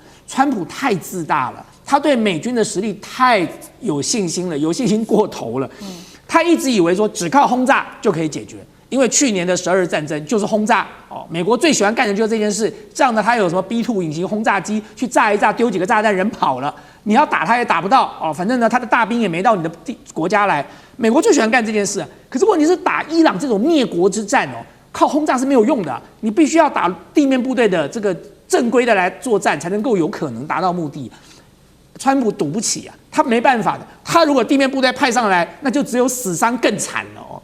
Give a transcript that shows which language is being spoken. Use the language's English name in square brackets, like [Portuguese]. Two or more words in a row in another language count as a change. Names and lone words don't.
[Chinese] 川普太自大了，他對美軍的實力太有信心了，有信心過頭了。他一直以為說只靠轟炸就可以解決，因為去年的12日戰爭就是轟炸哦，美國最喜歡幹的就是這件事。這樣呢，他有什麼 B2 隱形轟炸機去炸一炸，丟幾個炸彈，人跑了，你要打他也打不到哦。反正呢，他的大兵也沒到你的國家來。美國最喜歡幹這件事，可是問題是打伊朗這種滅國之戰哦，靠轟炸是沒有用的，你必須要打地面部队的這個正規的來作戰，才能夠有可能達到目的。川普賭不起啊，他沒辦法的。他如果地面部隊派上來，那就只有死傷更慘了哦。